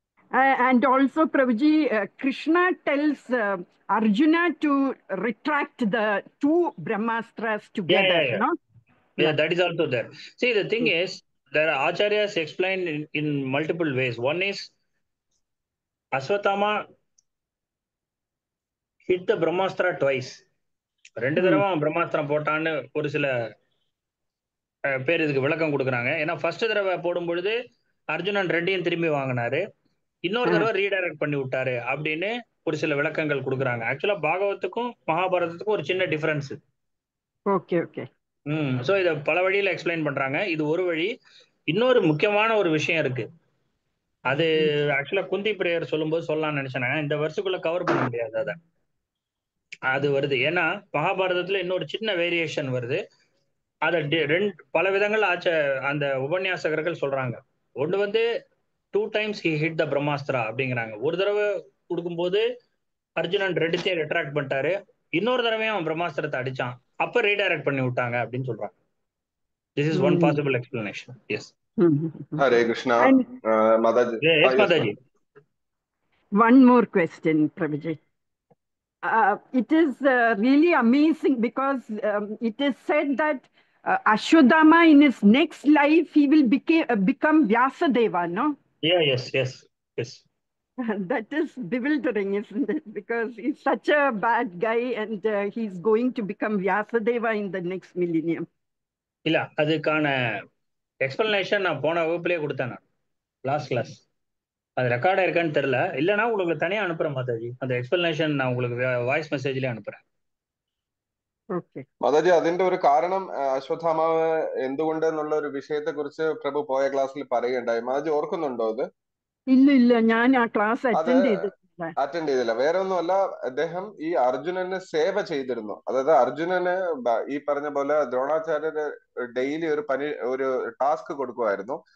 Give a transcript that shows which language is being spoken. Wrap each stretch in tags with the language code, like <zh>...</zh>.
<en>and also Prabhuji, Krishna tells Arjuna to retract the 2 Brahmastras together. No? Yeah, that is also there. See, the thing is, there are acharyas explained in multiple ways. One is Ashwatthama hit the Brahmastra twice.</en> <ta>2 தடவை பிரம்மாஸ்திரம் போட்டான்னு ஒரு சில பேர் இதுக்கு விளக்கம் கொடுக்குறாங்க. ஏன்னா first தடவை போடும் பொழுது அர்ஜுனன் 2யும் திரும்பி வாங்கினாரு, இன்னொரு தடவை ரீடைரக்ட் பண்ணி விட்டாரு அப்படின்னு ஒரு சில விளக்கங்கள் கொடுக்குறாங்க. ஆக்சுவலா பாகவத்துக்கும் மகாபாரதத்துக்கும் ஒரு சின்ன டிஃபரன்ஸ். ஓகே. சோ இத பல வழியில எக்ஸ்பிளைன் பண்றாங்க. இது ஒரு வழி. இன்னொரு முக்கியமான ஒரு விஷயம் இருக்கு. அது ஆக்சுவலா குந்தி பிரேயர் சொல்லும்போது சொல்லலாம்னு நினைச்சேன். இந்த வருஷத்துக்குள்ள கவர் பண்ண முடியாது. அது வருது. ஏன்னா மகாபாரதத்துல இன்னொரு சின்ன வேரியேஷன் வருது. அத பல விதங்கள் அந்த உபன்யாசகர்கள் சொல்றாங்க. ஒன்று வந்து</ta> <en>2 times he hit the Brahmastra</en> <ta>அப்படிங்கிறாங்க. ஒரு தடவை கொடுக்கும்போது அர்ஜுனன் 2த்தையும் ரிட்ராக்ட் பண்ணிட்டாரு, இன்னொரு தடவையும் அவன் பிரம்மாஸ்திரத்தை அடிச்சான், அப்ப ரீடைரக்ட் பண்ணி விட்டாங்க அப்படின்னு சொல்றாங்க.</ta> <en>This is one possible explanation. Yes. Hare Krishna. Mataji. Yes, Mataji. One more question, Prabhuji. It is really amazing because it is said that Ashwadama in his next life he will become Vyasadeva, no? Yeah, yes. That is bewildering, isn't it? Because he's such a bad guy and he's going to become Vyasadeva in the next millennium.</en> <ta>இல்ல அதுக்கான explanation நான் போன வகுப்புலயே கொடுத்தேன், நான் last class. அது ரெக்கார்டா இருக்கான்னு தெரியல, இல்லைன்னா உங்களுக்கு தனியா அனுப்புறேன் மாதாஜி. அந்த எக்ஸ்பிளனேஷன் நான் உங்களுக்கு வாய்ஸ் மெசேஜ்லயே அனுப்புறேன்.</ta> <ml>മാതാജി, അതിന്റെ ഒരു കാരണം അശ്വത്ഥാമാവ് എന്തുകൊണ്ട് എന്നുള്ള ഒരു വിഷയത്തെ കുറിച്ച് പ്രഭു പോയ ക്ലാസ്സിൽ പറയുകയുണ്ടായി. മാതാജി ഓർക്കുന്നുണ്ടോ അത്? ഇല്ല, ഞാൻ ആ ക്ലാസ് അറ്റൻഡ് ചെയ്തില്ല. വേറെ ഒന്നുമല്ല, അദ്ദേഹം ഈ അർജുനന് സേവ ചെയ്തിരുന്നു. അതായത് അർജുനന് ഈ പറഞ്ഞ പോലെ ദ്രോണാചാര്യര് ഡെയിലി ഒരു ടാസ്ക് കൊടുക്കുമായിരുന്നു.</ml>